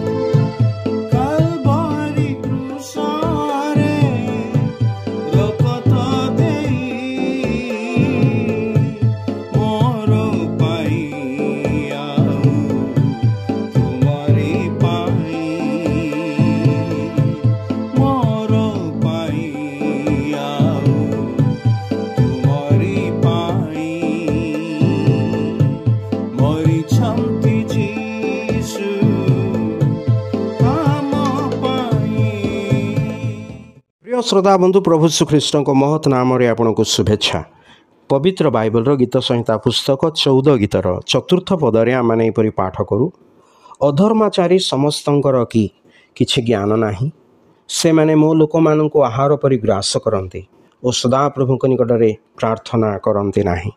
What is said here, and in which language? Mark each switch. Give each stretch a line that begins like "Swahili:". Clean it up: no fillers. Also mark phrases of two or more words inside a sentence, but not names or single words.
Odia: କାଲବାରି କ୍ରୁଶରେ ରକ୍ତ ଦେଇ ମୋର ପାଇଁ ଆଉ ତୁମରି ପାଇଁ, ମୋର ପାଇଁ ଆଉ ତୁମରି ପାଇଁ। ମରିଛନ୍ତି ଯୀଶୁ ଆମ ପାଇଁ। ପ୍ରିୟ ଶ୍ରୋତା ବନ୍ଧୁ, ପ୍ରଭୁ ଶ୍ରୀଖ୍ରୀଷ୍ଟଙ୍କ ମହତ ନାମରେ ଆପଣଙ୍କୁ ଶୁଭେଚ୍ଛା। ପବିତ୍ର ବାଇବଲର ଗୀତ ସଂହିତା ପୁସ୍ତକ 14 ଗୀତର 4ର୍ଥ ପଦରେ ଆମମାନେ ଏପରି ପାଠ କରୁ, ଅଧର୍ମାଚାରୀ ସମସ୍ତଙ୍କର କି କିଛି ଜ୍ଞାନ ନାହିଁ, ସେମାନେ ମୋ ଲୋକମାନଙ୍କୁ ଆହାର ପରି ଗ୍ରାସ କରନ୍ତି ଓ ସଦାପ୍ରଭୁଙ୍କ ନିକଟରେ ପ୍ରାର୍ଥନା କରନ୍ତି ନାହିଁ।